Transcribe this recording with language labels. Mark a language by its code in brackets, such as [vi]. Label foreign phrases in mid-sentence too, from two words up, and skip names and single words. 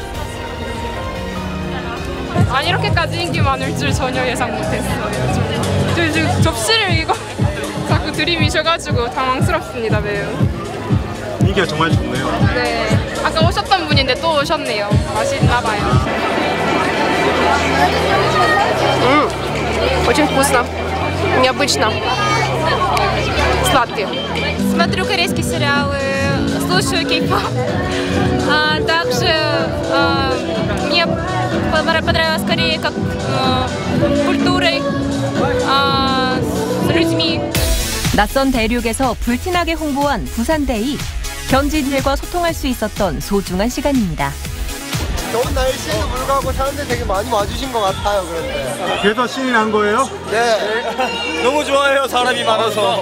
[ko] 아니 이렇게까지 인기 많을 줄 전혀 예상 못했어요. 저 지금 접시를 이거 자꾸 들이미셔가지고 당황스럽습니다 매우. 인기가 정말 좋네요. 네, 아까 오셨던 분인데 또 오셨네요. 맛있나봐요. [ru] Очень вкусно, необычно, сладкий. Смотрю корейские сериалы, слушаю кей-поп. Также мне понравилось Корея как культурой, с людьми. [ko] 낯선 대륙에서 불티나게 홍보한 부산데이. 현지인들과 소통할 수 있었던 소중한 시간입니다. 더운 날씨에도 불구하고 사람들 되게 많이 와주신 것 같아요. 그런데 그래서 신이 난 거예요? 네. 너무 좋아해요. 사람이 많아서.